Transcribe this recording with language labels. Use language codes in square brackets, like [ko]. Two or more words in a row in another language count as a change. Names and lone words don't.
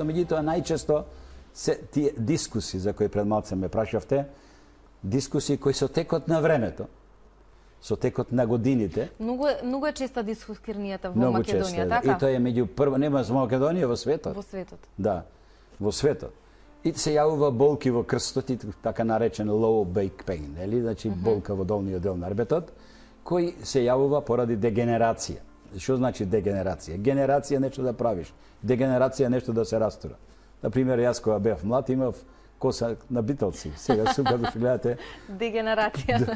[mk] Меѓутоа најчесто се тие дискусии за кои пред малце ме прашавте, дискусии кои со текот на времето, со текот на годините. Многу е честа дискусирнијата во Македонија, така? И тоа е меѓу прва, нема во Македонија, во светот. Во светот. Да, во светот. И се јавува болки во крстот и така наречен [en] low back pain, [mk] нели? Значи болка во долниот дел на рбетот, кој се јавува поради дегенерација. Што значи дегенерација? Генерација нешто да правиш, дегенерација нешто да се растура. Например, јас кога бев млад имав коса на Битълси. Сега сум, како што гледате, дегенерација.